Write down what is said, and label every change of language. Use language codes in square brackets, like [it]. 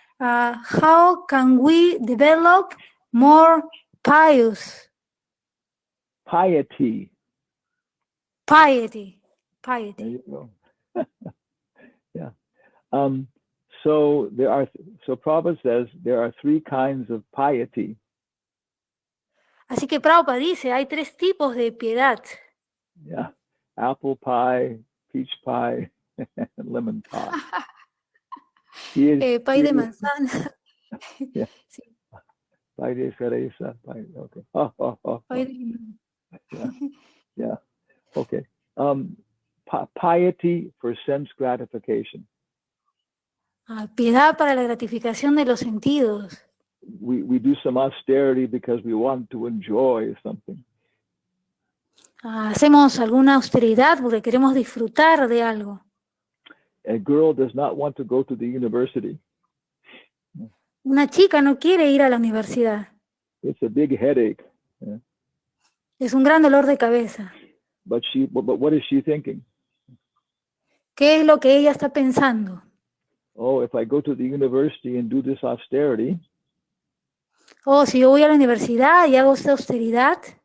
[en] How can we develop more piety? Piety. Piety. There you go. Yeah. So Prabhupada says there are three kinds of piety. [es] Así que Prabhupada dice, hay tres tipos de piedad. [en] Yeah. Apple pie, peach pie, and lemon pie. [es] Pie de manzana. [en] Yeah. [es] Sí. Pie de cereza. Pie, okay. Pie de... [en] Yeah. Yeah. Okay. Piety for sense gratification. [es] Piedad para la gratificación de los sentidos. [en] We do some austerity because we want to enjoy something. [es] Hacemos alguna austeridad porque queremos disfrutar de algo. [en] A girl does not want to go to the university. [es] Una chica no quiere ir a la universidad. [en] It's a big headache. Yeah. [es] Es un gran dolor de cabeza. [en] But what is she thinking? [es] ¿Qué es lo que ella está pensando? [en] Oh, if I go to the university and do this austerity, [es] Oh, si yo voy a la universidad y hago esta austeridad,